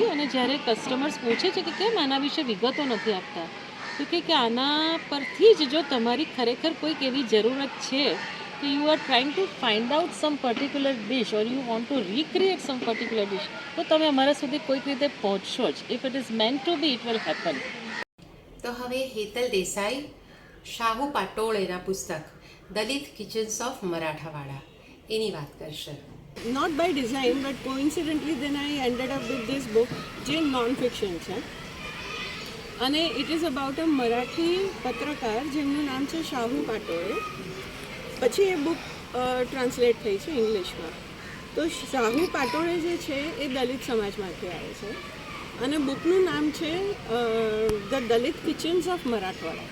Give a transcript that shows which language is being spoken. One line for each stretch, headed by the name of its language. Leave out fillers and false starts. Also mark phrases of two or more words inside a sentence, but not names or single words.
Gujarati: અને જ્યારે કસ્ટમર્સ પૂછે છે કે કેમ આના વિશે વિગતો નથી આપતા, તો કે આના પરથી જ જો તમારી ખરેખર કોઈક એવી જરૂરત છે કે
English: you are trying to find out some particular dish or you want to recreate some particular dish,
Gujarati: તો તમે અમારા સુધી કોઈક રીતે પહોંચશો જ.
English: if it is meant to be, it will happen.
Gujarati: તો હવે હેતલ દેસાઈ શાહુ પાટોળેના પુસ્તક દલિત કિચન્સ ઓફ મરાઠાવાડા એની વાત કરશે.
English: Not by design, but coincidentally then I ended up with this book
Gujarati: જે non-fiction છે અને
English: it is about a
Gujarati: મરાઠી પત્રકાર જેમનું નામ છે શાહુ પાટોળે. પછી એ બુક ટ્રાન્સલેટ થઈ છે ઇંગ્લિશમાં. તો શાહુ પાટોળે જે છે એ દલિત સમાજમાંથી આવે છે અને બુકનું નામ છે ધ દલિત કિચન્સ ઓફ મરાઠવાડા.